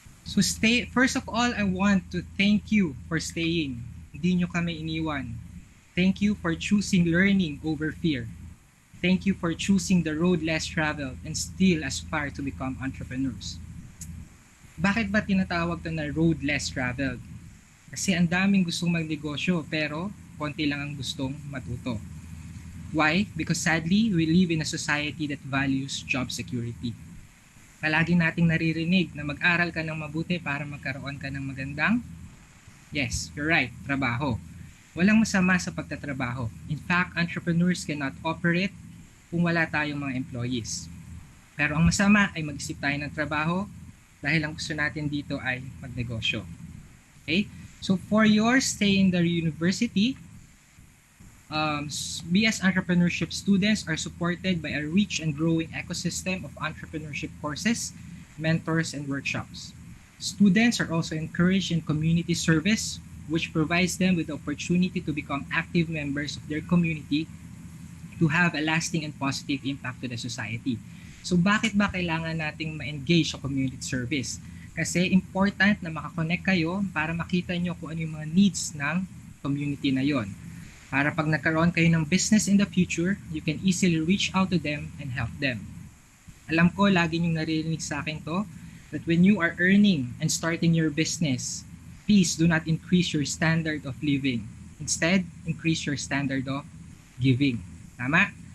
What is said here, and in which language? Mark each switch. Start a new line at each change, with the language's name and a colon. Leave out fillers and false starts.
English: So first of all, I want to thank you for staying.
Filipino: Hindi nyo kami iniwan.
English: Thank you for choosing learning over fear. Thank you for choosing the road less traveled and still aspire to become entrepreneurs.
Filipino: Bakit ba tinatawag to na road less traveled? Kasi ang daming gustong magnegosyo pero konti lang ang gustong matuto.
English: Why? Because sadly, we live in a society that values job security.
Filipino: Palagi nating naririnig na mag-aral ka ng mabuti para magkaroon ka ng magandang,
English: yes, you're right,
Filipino: trabaho. Walang masama sa pagtatrabaho.
English: In fact, entrepreneurs cannot operate
Filipino: kung wala tayong mga employees. Pero ang masama ay mag-isip tayo ng trabaho dahil ang gusto natin dito ay magnegosyo.
English: Okay? So for your stay in the university, BS Entrepreneurship students are supported by a rich and growing ecosystem of entrepreneurship courses, mentors, and workshops. Students are also encouraged in community service, which provides them with the opportunity to become active members of their community to have a lasting and positive impact to the society.
Filipino: So bakit ba kailangan nating ma-engage sa community service? Kasi important na makakonect kayo para makita nyo kung ano yung mga needs ng community na yon. Para pag nagkaroon kayo ng
English: business in the future, you can easily reach out to them and help them.
Filipino: Alam ko, lagi nyong naririnig sa akin to,
English: that when you are earning and starting your business, please do not increase your standard of living. Instead, increase your standard of giving.
Filipino: Tama?